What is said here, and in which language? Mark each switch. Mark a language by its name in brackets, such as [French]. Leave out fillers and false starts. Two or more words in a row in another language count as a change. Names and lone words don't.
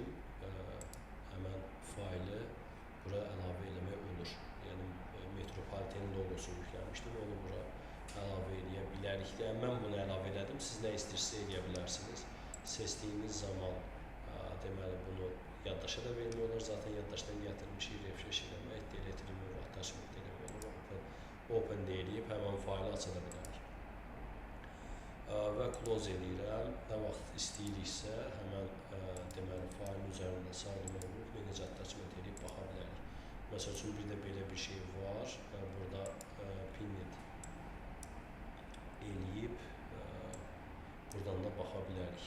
[Azerbaijani] Həmən faylı bura əlavə eləmək olur. Yəni, Metropolitan logosunu yükləmişdim, onu bura əlavə eləyə bilərik. Yəni, mən bunu əlavə elədim, siz nə istəyirsə eləyə bilərsiniz. Seçdiyiniz zaman deməli, bunu yaddaşa da vermək olur. Zaten yaddaşdan gətirmişik, refresh eləmək, [English] delete, remove, attachment [Azerbaijani] eləmək olur. Open deyiləyib, həmən faylı aça da bilərik. Və close eləyirəm. Nə vaxt istəyiriksə, həmən deməli, faylın üzərində sağ düymə vurub, [English] manage attachment [Azerbaijani] eləyib baxa bilərik. Məsəl üçün, bir də belə bir şey var. Burada pinlet eləyib, buradan da baxa bilərik.